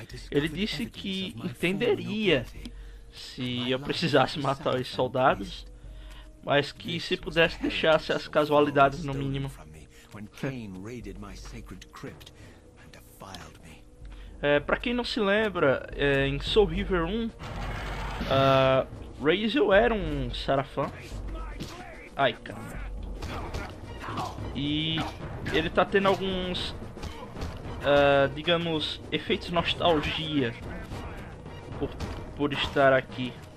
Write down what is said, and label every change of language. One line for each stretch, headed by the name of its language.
Portuguese: Ele disse que entenderia se eu precisasse matar os soldados, mas que se pudesse deixasse as casualidades no mínimo.
English: When Cain raided my sacred crypt and defiled me.
Portuguese: Pra quem não se lembra, em Soul Reaver 1, Reaver era um Sarafã. Ai, caramba. E ele tá tendo alguns, digamos, efeitos nostalgia por estar aqui.